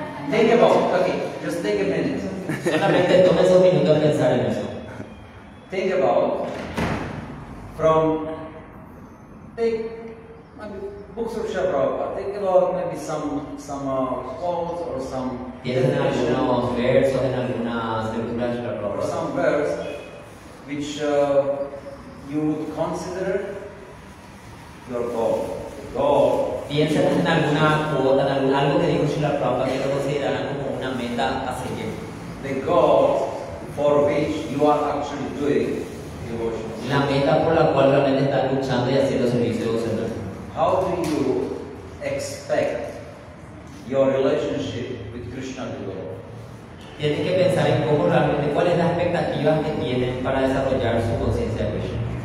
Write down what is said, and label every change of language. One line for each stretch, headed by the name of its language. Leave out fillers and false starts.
English: Think about, okay, just take a minute.
Spanish: Solamente tome esos minutos a pensar en eso.
English: Think about take maybe books of Srila Prabhupada. Think about maybe some quotes or some
Spanish: Piensen en algunos versos, en algunas lecturas de la
English: or
Spanish: Prabhupada.
English: some verse which you would consider your goal. The goal.
Spanish: Piensen en alguna cuota, en algo que dijo Srila Prabhupada que lo consideran como una meta a seguir.
English: The goal for which you are actually doing devotion.
Spanish: La meta por la cual realmente están luchando y haciendo servicio devocional.
English: How do you expect your relationship with Krishna to develop?
Spanish: Tienen que pensar en cómo realmente, cuáles las expectativas que tienen para desarrollar su conciencia de Krishna.